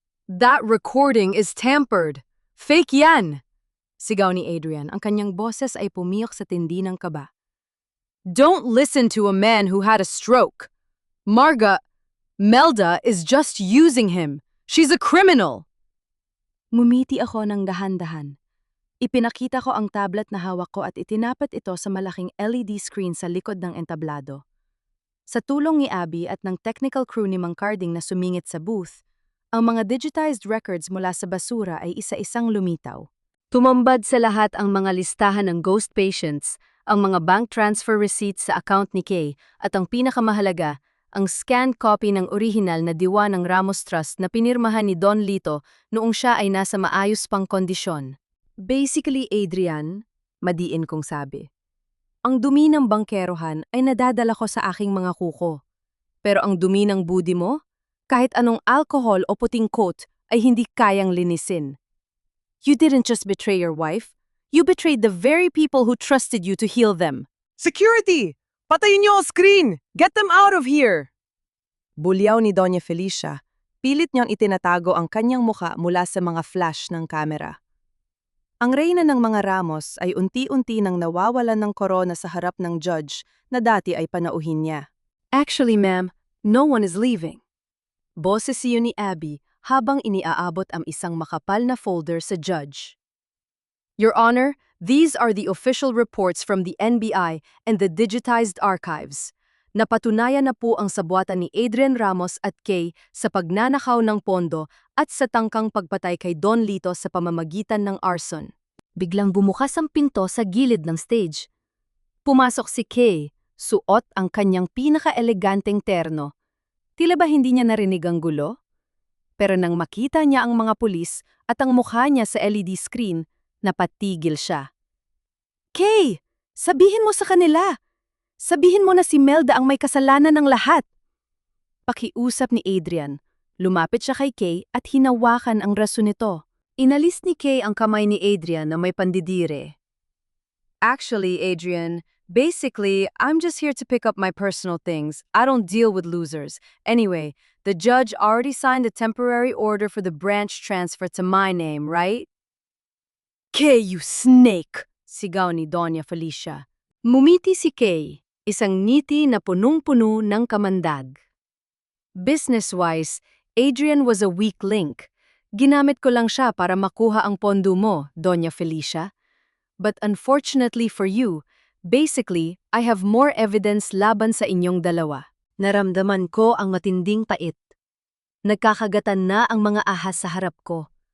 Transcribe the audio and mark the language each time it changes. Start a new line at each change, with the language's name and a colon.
English: That recording is tampered.
Filipino: Fake yan! Sigaw ni Adrian, ang kanyang boses ay pumiyok sa tindi ng kaba.
English: Don't listen to a man who had a stroke. Melda is just using him. She's a criminal.
Filipino: Ngumiti ako ng dahan-dahan. Ipinakita ko ang tablet na hawak ko at itinapat ito sa malaking LED screen sa likod ng entablado. Sa tulong ni Abby at ng technical crew ni Mang Carding na sumingit sa booth, ang mga digitized records mula sa basura ay isa-isang lumitaw. Tumambad sa lahat ang mga listahan ng ghost patients, ang mga bank transfer receipts sa account ni Kay, at ang pinakamahalaga, ang scanned copy ng orihinal na diwa ng Ramos Trust na pinirmahan ni Don Lito noong siya ay nasa maayos pang kondisyon. Basically, Adrian, madiin kong sabi. Ang dumi ng bangkerohan ay nadadala ko sa aking mga kuko. Pero ang dumi ng budi mo, kahit anong alcohol o puting coat, ay hindi kayang linisin.
English: You didn't just betray your wife, you betrayed the very people who trusted you to heal them. Security!
Filipino: Patayin niyo ang screen!
English: Get them out of here!
Filipino: Bulyaw ni Doña Felicia, pilit niyang itinatago ang kanyang muka mula sa mga flash ng kamera. Ang reyna ng mga Ramos ay unti-unti nang nawawalan ng korona sa harap ng judge na dati ay panauhin niya.
English: Actually, ma'am, no one is leaving.
Filipino: Boses iyon ni Abby habang iniaabot ang isang makapal na folder sa judge.
English: Your Honor, these are the official reports from the NBI and the digitized archives.
Filipino: Napatunayan na po ang sabuatan ni Adrian Ramos at Kay sa pagnanakaw ng pondo at sa tangkang pagpatay kay Don Lito sa pamamagitan ng arson. Biglang bumukas ang pinto sa gilid ng stage. Pumasok si Kay, suot ang kanyang pinaka-eleganteng terno. Tila ba hindi niya narinig ang gulo? Pero nang makita niya ang mga pulis at ang mukha niya sa LED screen, napatigil siya. Kay, sabihin mo sa kanila! Sabihin mo na si Melda ang may kasalanan ng lahat! Pakiusap ni Adrian. Lumapit siya kay Kay at hinawakan ang rason nito. Inalis ni Kay ang kamay ni Adrian na may pandidire.
English: Actually, Adrian, basically, I'm just here to pick up my personal things. I don't deal with losers. Anyway, the judge already signed a temporary order for the branch transfer to my name, right? Kay, you snake!
Filipino: Sigaw ni Doña Felicia. Mumiti si Kay, isang ngiti na punong-puno ng kamandag.
English: Business-wise, Adrian was a weak link.
Filipino: Ginamit ko lang siya para makuha ang pondo mo, Doña Felicia.
English: But unfortunately for you, basically, I have more evidence
Filipino: laban sa inyong dalawa. Naramdaman ko ang matinding pait. Nagkakagatan na ang mga ahas sa harap ko.